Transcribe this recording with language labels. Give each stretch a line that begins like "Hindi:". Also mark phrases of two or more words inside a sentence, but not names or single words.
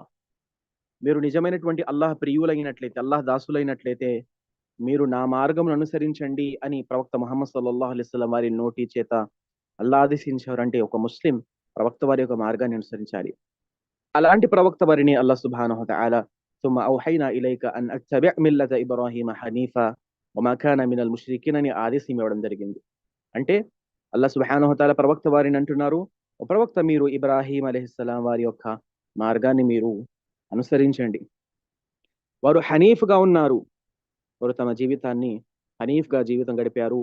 Telugu: మీరు నిజమైనటువంటి అల్లాహ్ ప్రియులైనట్లయితే, అల్లాహ్ దాసులైనట్లయితే మీరు నా మార్గమును అనుసరించండి అని ప్రవక్త ముహమ్మద్
Arabic: صلى الله عليه وسلم
Telugu: వారి నోటి చేత అల్లాహ్ ఆదేశించారు. అంటే ఒక ముస్లిం ప్రవక్త వారి యొక్క మార్గాన్ని అనుసరించాలి. అలాంటి ప్రవక్త వారిని
Arabic: الله سبحانه تعالى ثم أوحينا إليك أن أتبع ملة إبراهيم حنيفا وما كان من المشركين
Telugu: అని ఆదేశం ఇవ్వడం జరిగింది. అంటే
Arabic: الله سبحانه تعالى
Telugu: ప్రవక్త వారిని అంటున్నారు, ఓ ప్రవక్త, మీరు ఇబ్రాహీం అలైహిస్సలాం వారి యొక్క మార్గాన్ని మీరు అనుసరించండి. వారు హనీఫ్గా ఉన్నారు. వారు తమ జీవితాన్ని హనీఫ్గా జీవితం గడిపారు.